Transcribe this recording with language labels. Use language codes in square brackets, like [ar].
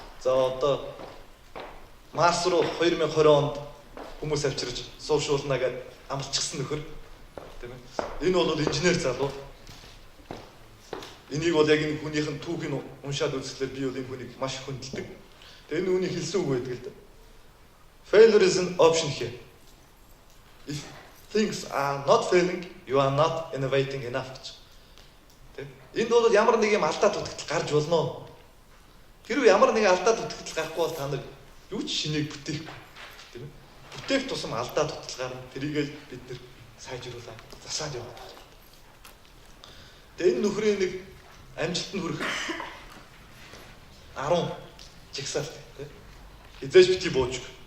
[mn] За одоо Марс руу 2020 онд хүмүүс авчирч суушуулна гэж амлчихсан нөхөр. Тийм ээ. Энэ бол инженер залуу. Энийг бол яг энэ хүнийхэн түүхийг уншаад үзэхлээр би бол энэ хүнийг маш их хүндэлдэг. Тэгээ энэ хүний хэлсэн үг байдаг л да. [en] Failure is an option here. If things are not failing, you are not innovating enough [mn] гэж. Тэ? Энд бол ямар нэг юм алдаа дутагдал гарч болно. Хэрвээ ямар нэг алдаа дутагдал гарахгүй бол та нар юу ч шинийг бүтээхгүй. Тийм ээ. Бүтээх тусам алдаа дутагдал гарна. Тэрийгээ бид нэр сайжруулаад засаад яваад байна. Тэгээ энэ нөхрийн нэг амжилтанд хүрэх 10 жигсаалт тийм. Хизээж бити бууж.